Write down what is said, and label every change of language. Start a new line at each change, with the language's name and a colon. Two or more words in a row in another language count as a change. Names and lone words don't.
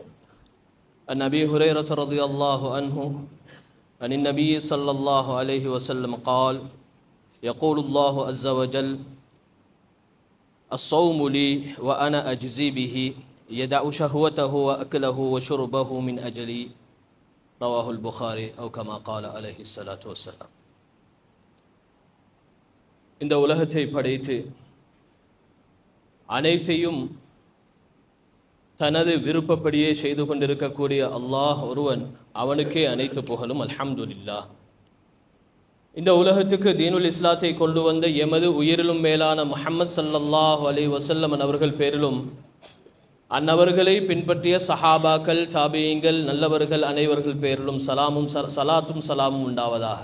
Arabic: عن أبي هريرة رضي الله عنه عن النبي صلى الله عليه وسلم قال يقول الله عز وجل الصوم لي وأنا أجزي به يدع شهوته وأكله وشربه من أجلي رواه البخاري أو كما قال عليه الصلاة والسلام.
Tamil: இந்த உலகத்தை படைத்து அனைத்தையும் தனது விருப்பப்படியே செய்து கொண்டிருக்கக்கூடிய அல்லாஹ் ஒருவன், அவனுக்கே அனைத்து புகழும். அல்ஹம்துலில்லாஹ். இந்த உலகத்துக்கு தீனுல் இஸ்லாத்தை கொண்டு வந்த எமது உயிரிலும் மேலான முஹம்மது
Arabic: صلى الله عليه وسلم
Tamil: அவர்கள் பேரிலும் அன்னவர்களை பின்பற்றிய சஹாபாக்கள், தாபியீங்கள், நல்லவர்கள் அனைவர்கள் பேரிலும் சலாத்தும் சலாமும் உண்டாவதாக.